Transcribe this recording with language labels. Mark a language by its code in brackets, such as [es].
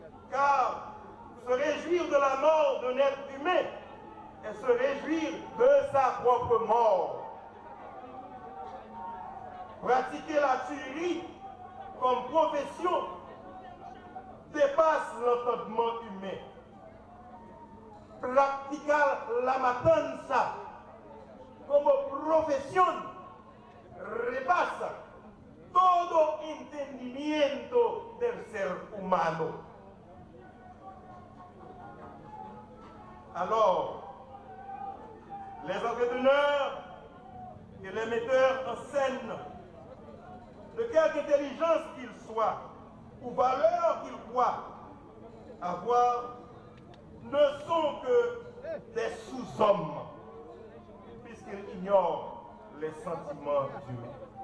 [fr] Car se réjouir de la mort d'un être humain est se réjouir de sa propre mort. Pratiquer la tuerie comme profession dépasse l'entendement humain. [es] Practicar la matanza como profesión rebasa todo entendimiento del ser humano. [fr] Alors, les entrepreneurs et les metteurs en scène, de quelque intelligence qu'ils soient ou valeur qu'ils croient avoir, ne sont que des sous-hommes, puisqu'ils ignorent les sentiments humains.